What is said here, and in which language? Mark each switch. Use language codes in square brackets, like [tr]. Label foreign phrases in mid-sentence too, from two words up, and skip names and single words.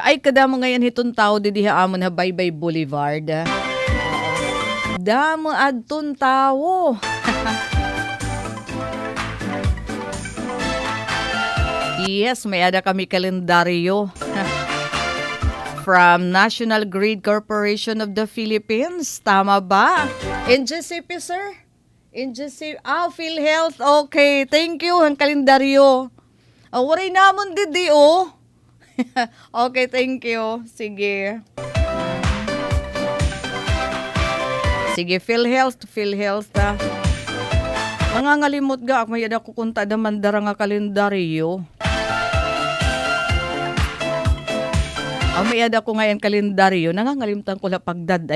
[war] Ay, kadamo ngayon hitong tao di diha amon ha Baybay Boulevard. Damo adton tao. Yes, may ada kami kalendaryo. From National Grid Corporation of the Philippines. Tama ba? NGCP, sir? NGCP. PhilHealth. [en] Okay, thank you. [war] Ang kalendaryo. Waray namon didi, [en] Okay, thank you. [war] Sige. Sige, PhilHealth ta. Nangangalimot ga, may ada kukunta daman dara nga kalendaryo. May ada ko ngayon kalendaryo, nangangalimtan ko na pagdaday.